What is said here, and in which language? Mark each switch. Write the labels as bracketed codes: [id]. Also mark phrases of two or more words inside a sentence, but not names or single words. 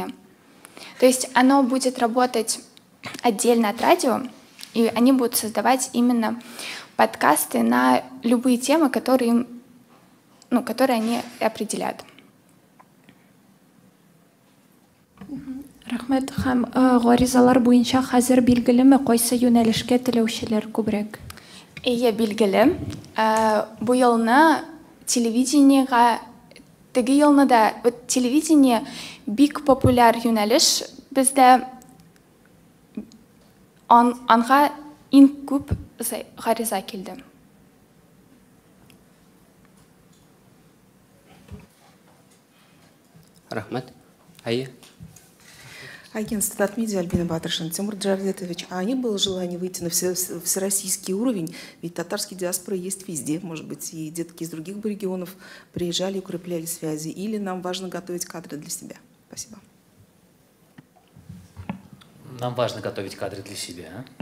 [ru] То есть оно будет работать отдельно от радио, и они будут создавать именно подкасты на любые темы, которые им которые они определят. [tt] Рахмет, һәм гаризалар буенча хәзер билгелеме кайсы юнәлешкә теләүчеләр күбрәк? Ие, билгеле. Бу елны телевидениега, теге елны да телевидение бик популяр юнәлеш. Бездә анга иң күп гариза килде. Рахмет. Әйе. [ru] Агентство Татмедиа, Альбина Батрышина. Тимур Джавдетович, а не было желания выйти на всероссийский уровень? Ведь татарские диаспоры есть везде, может быть, и детки из других бы регионов приезжали и укрепляли связи. Или нам важно готовить кадры для себя? Спасибо. Нам важно готовить кадры для себя.